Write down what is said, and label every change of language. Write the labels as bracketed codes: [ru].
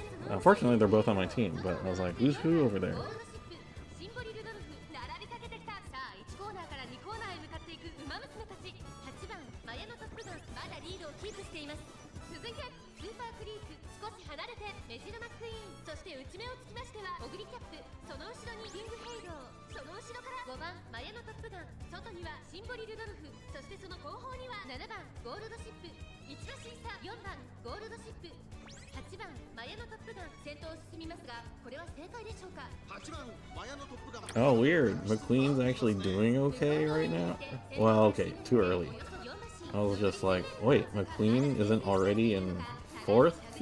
[en] Unfortunately, they're both on my team, but I was like, who's who over there? [ja] シンボリルドルフ並びかけてきた。さあ1コーナーから2コーナーへ向かっていく馬娘たち。 8番マヤのトップガンまだリードをキープしています。続いてスーパークリーク、少し離れてメジロマックイーン、そして内目をつきましてはオグリキャップ、その後ろにキングヘイロー、その後ろから5番マヤのトップガン、外にはシンボリルドルフ、そしてその後方には7番ゴールドシップ、一馬審査4番ゴールドシップ、8番マヤのトップガン先頭を進みますが、これは正解でしょうか。 8番マヤのトップガン。 [en] Oh, weird. McQueen's actually doing okay right now? Well, okay, too early. I was just like, wait, McQueen isn't already in 4th?